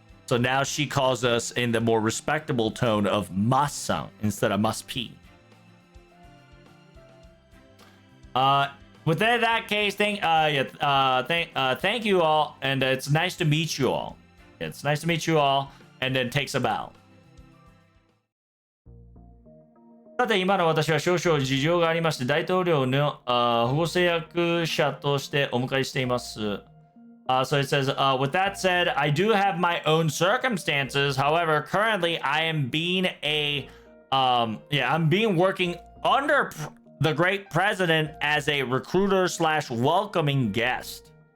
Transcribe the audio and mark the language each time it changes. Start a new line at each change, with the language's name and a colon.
English: So now she calls us in the more respectable tone of Mas-san instead of must be. with that case, thank you all, and it's nice to meet you all. It's nice to meet you all, and then takes a bow.
Japanese: さて、今の私は少々事情がありまして、大統領の保護制約者としてお迎えしています。
English: So it says, with that said, I do have my own circumstances. However, currently I am being I'm being working under the great president as a recruiter / welcoming guest.